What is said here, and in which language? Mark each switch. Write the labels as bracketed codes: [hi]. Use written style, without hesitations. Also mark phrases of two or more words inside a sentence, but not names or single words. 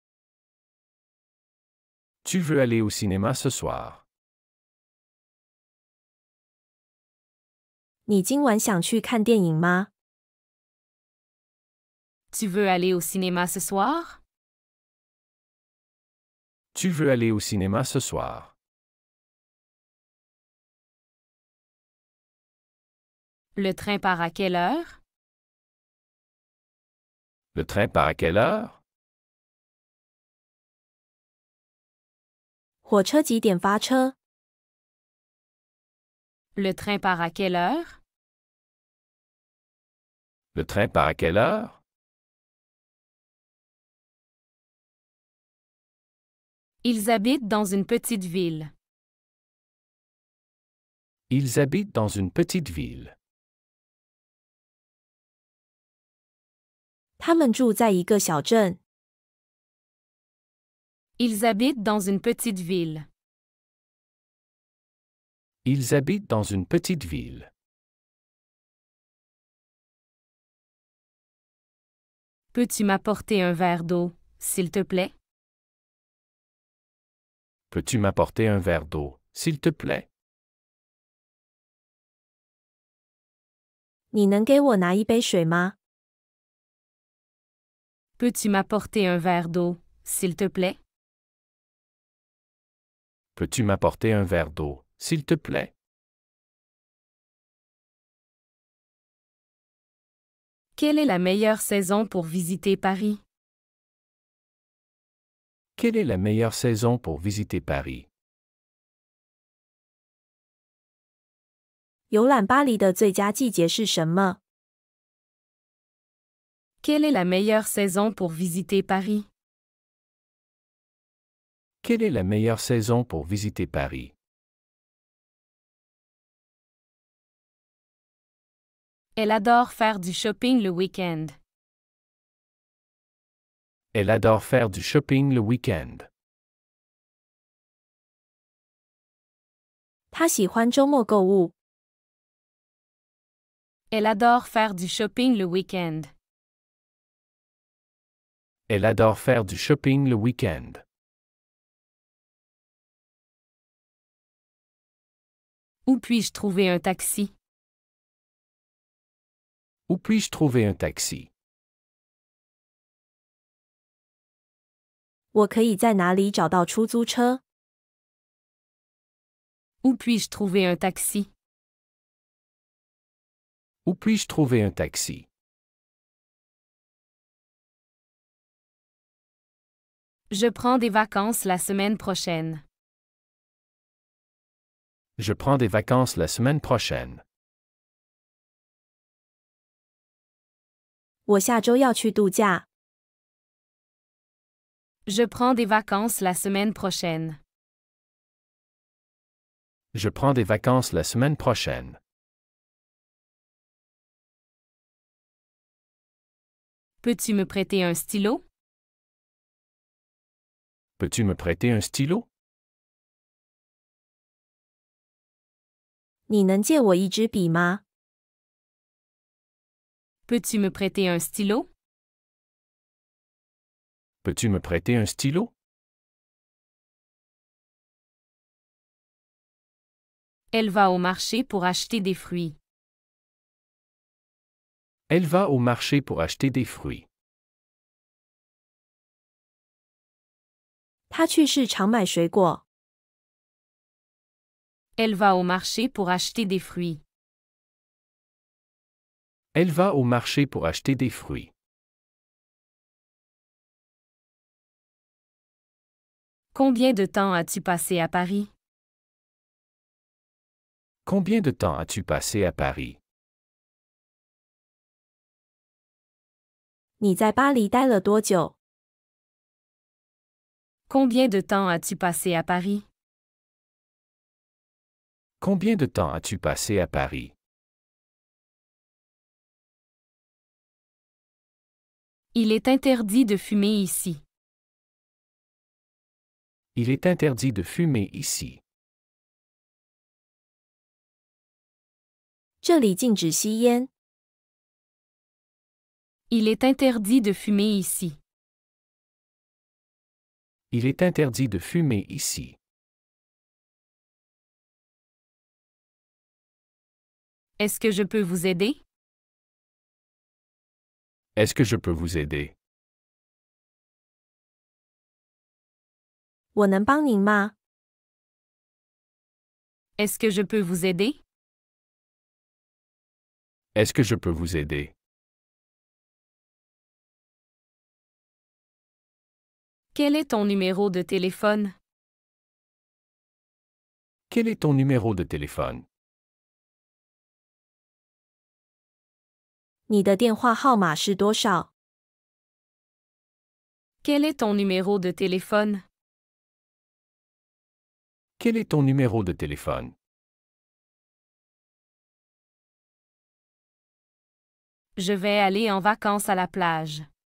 [fr] Tu veux aller au cinéma ce soir? [zh] 你今晚想去看电影吗？ [fr] Tu veux aller au cinéma ce soir? Tu veux aller au cinéma ce soir? Le train part à quelle heure? Le train part à quelle heure? [zh] 火车几点发车？ [fr] Le train part à quelle heure? Le train part à quelle heure? Ils habitent dans une petite ville. Ils habitent dans une petite ville. [zh] 他们住在一个小镇。 [fr] Ils habitent dans une petite ville. Ils habitent dans une petite ville. Peux-tu m'apporter un verre d'eau, s'il te plaît? Peux-tu m'apporter un verre d'eau, s'il te plaît? [zh] 你能给我拿一杯水吗？ [fr] Peux-tu m'apporter un verre d'eau, s'il te plaît? Peux-tu m'apporter un verre d'eau, s'il te plaît? Quelle est la meilleure saison pour visiter Paris? Quelle est la meilleure saison pour visiter Paris? [zh] 游览巴黎的最佳季节是什么？ [fr] Quelle est la meilleure saison pour visiter Paris? Quelle est la meilleure saison pour visiter Paris? Elle adore faire du shopping le week-end. Elle adore faire du shopping le week-end. [zh] 他喜欢周末购物。 [fr] Elle adore faire du shopping le week-end. Elle adore faire du shopping le week-end. Où puis-je trouver un taxi? Où puis-je trouver un taxi? [zh] 我可以在哪里找到出租车？ [fr] Où puis-je trouver un taxi? Où puis-je trouver un taxi? Je prends des vacances la semaine prochaine. Je prends des vacances la semaine prochaine. [zh] 我下周要去度假。 [fr] Je prends des vacances la semaine prochaine. Je prends des vacances la semaine prochaine. Peux-tu me prêter un stylo? Peux-tu me prêter un stylo? [zh] 你能借我一支笔吗？ [fr] Peux-tu me prêter un stylo? Peux-tu me prêter un stylo? Elle va au marché pour acheter des fruits. Elle va au marché pour acheter des fruits. [zh] 他去市场买水果。 [fr] Elle va au marché pour acheter des fruits. Elle va au marché pour acheter des fruits. Combien de temps as-tu passé à Paris? Combien de temps as-tu passé à Paris? [zh] 你在巴黎待了多久？ [fr] Combien de temps as-tu passé à Paris? Combien de temps as-tu passé à Paris? Il est interdit de fumer ici. Il est interdit de fumer ici. [zh] 这里禁止吸烟。 [fr] Il est interdit de fumer ici. Il est interdit de fumer ici. Est-ce que je peux vous aider? Est-ce que je peux vous aider? [zh] 我能帮您吗？ [fr] Est-ce que je peux vous aider? Est-ce que je peux vous aider? Quel est ton numéro de téléphone? Quel est ton numéro de téléphone? [zh] 你的电话号码是多少？ [fr] Quel est ton numéro de téléphone? Quel est ton numéro de téléphone? Je vais aller en vacances à la plage.